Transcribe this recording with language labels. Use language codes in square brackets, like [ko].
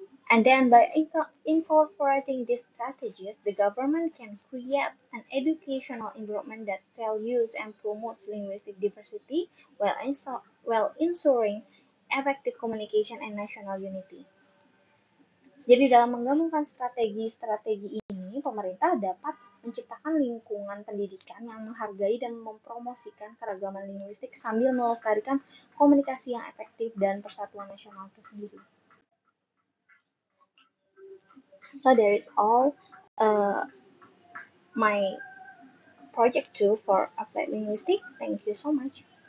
[en] And then by incorporating these strategies, the government can create an educational environment that values and promotes linguistic diversity while ensuring effective communication and national unity. [id] Jadi dalam menggabungkan strategi-strategi ini, pemerintah dapat menciptakan lingkungan pendidikan yang menghargai dan mempromosikan keragaman linguistik sambil melestarikan komunikasi yang efektif dan persatuan nasional itu sendiri. [en] So there is all my project 2 for applied linguistics. Thank you so much.